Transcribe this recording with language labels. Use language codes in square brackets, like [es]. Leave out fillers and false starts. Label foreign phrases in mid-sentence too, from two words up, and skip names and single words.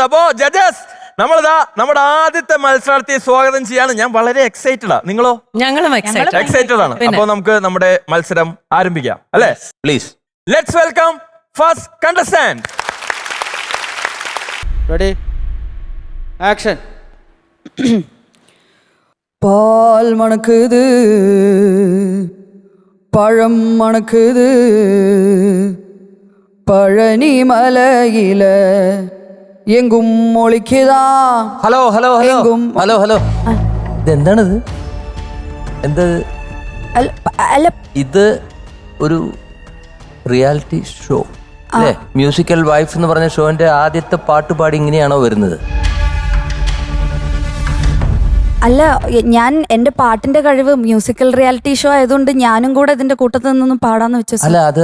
[ml] അപ്പോ ജഡ്ജസ്, നമ്മളിതാ നമ്മുടെ ആദ്യത്തെ മത്സരാർത്ഥിയെ സ്വാഗതം ചെയ്യാണ്. ഞാൻ വളരെ എക്സൈറ്റഡ് ആണ്. നിങ്ങളോ? ഞങ്ങളും എക്സൈറ്റഡ് ആണ്. അപ്പൊ നമുക്ക് നമ്മുടെ മത്സരം ആരംഭിക്കാം അല്ലേ? പ്ലീസ്, [en] let's welcome first contestant. ready, action. [ta] பால் மணக்குது, பழம் மணக்குது, பழனி மலையில எங்கும் ஒழிக்குதா. [ml] ഹലോ ഹലോ ഹലോ ഹലോ ഹലോ ഇതെന്താണിത്? എന്താ ഇത്? ഒരു [en] reality show [ml] അല്ലേ? [en] musical wife [ml] എന്ന് പറഞ്ഞ ഷോന്റെ ആദ്യത്തെ പാട്ട് പാടി ഇങ്ങനെയാണോ വരുന്നത്? അല്ല, ഞാൻ എന്റെ പാട്ടിന്റെ കഴിവ് [en] musical reality show [ml] ആയതുകൊണ്ട് ഞാനും കൂടെ ഇതിന്റെ കൂട്ടത്തിൽ നിന്നൊന്നും പാടാന്ന് വെച്ചു.